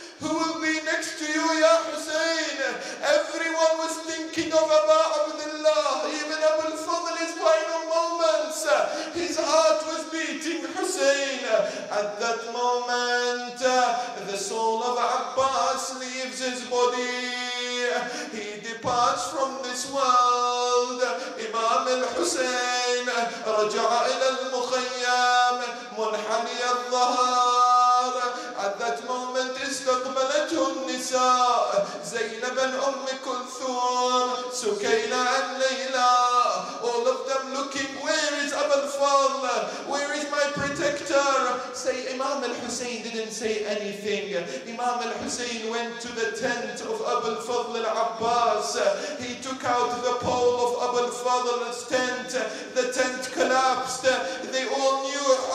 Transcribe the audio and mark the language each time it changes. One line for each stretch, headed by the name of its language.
English: Who will be next to you, Ya Hussein? Everyone was thinking of Aba Abdullah, even Abu al-Fadl, his final moments. His heart was beating Hussein. At that moment, the soul of Abbas leaves his body. He departs from this world.
Arabic: Imam al-Hussein رجع إلى المخيم منحني الظهر.
English: At that moment
Arabic: استقبلته النساء زينب أم كلثوم سكينة and Layla.
English: All of them looking, where is Abu al-Fadl? Where is my protector? Say Imam al-Hussein didn't say anything. Imam al-Hussein went to the tent of Abu al-Fadl al-Abbas. He took out the pole of Abu al-Fadl's tent. The tent collapsed. They all knew